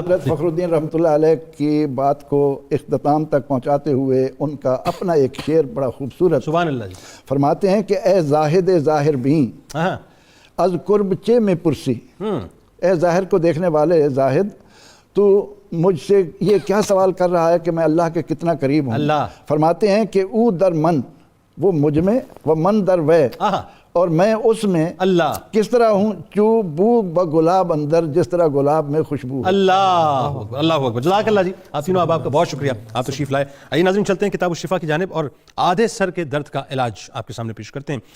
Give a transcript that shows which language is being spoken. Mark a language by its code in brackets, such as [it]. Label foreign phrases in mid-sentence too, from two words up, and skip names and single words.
[ur] حضرت فخر الدین رحمۃ اللہ علیہ کی بات کو اختتام تک پہنچاتے ہوئے ان کا اپنا ایک شعر بڑا خوبصورت, [ar] سبحان اللہ جی, [ur] فرماتے ہیں کہ [fa] اے زاہد ظاہر بین از قرب چے میں پرسی. [ur] اے ظاہر کو دیکھنے والے زاہد, تو مجھ سے یہ کیا سوال کر رہا ہے کہ میں اللہ کے کتنا قریب ہوں. اللہ. فرماتے ہیں کہ [fa] او در من, [ur] وہ مجھ میں, وہ [fa] من در وے, [ur] اور میں اس میں. اللہ. کس طرح ہوں [fa] چو بو بگلاب اندر, [ur] جس طرح گلاب میں خوشبو. [ar] اللہ اللہ اکبر. جزاک اللہ جی. [ur] آپ تینوں آپ کا بہت شکریہ, آپ تشریف لائے. آئیے ناظرین چلتے ہیں کتاب الشفا کی جانب اور آدھے سر کے درد کا علاج آپ کے سامنے پیش کرتے ہیں.